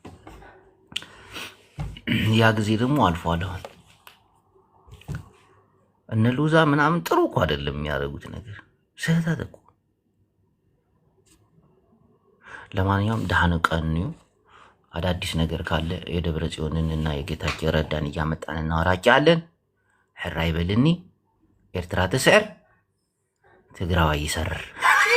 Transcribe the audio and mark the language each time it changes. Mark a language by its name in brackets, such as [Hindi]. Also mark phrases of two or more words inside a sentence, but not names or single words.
[Amharic] ያ ጊዜ ደግሞ አልፏል። አሁን እነ ሉዛ ምናምን ጥሩ እኮ አይደለም የሚያደርጉት ነገር፣ ስህተት እኮ። ለማንኛውም ደህና ቀን። አዳዲስ ነገር ካለ የደብረ ጽዮንን እና የጌታቸው ረዳን እያመጣን እናወራጫለን። [Tigrinya] ሕራይ በልኒ ኤርትራ ትስዕር፣ ትግራዋይ ይሰርር።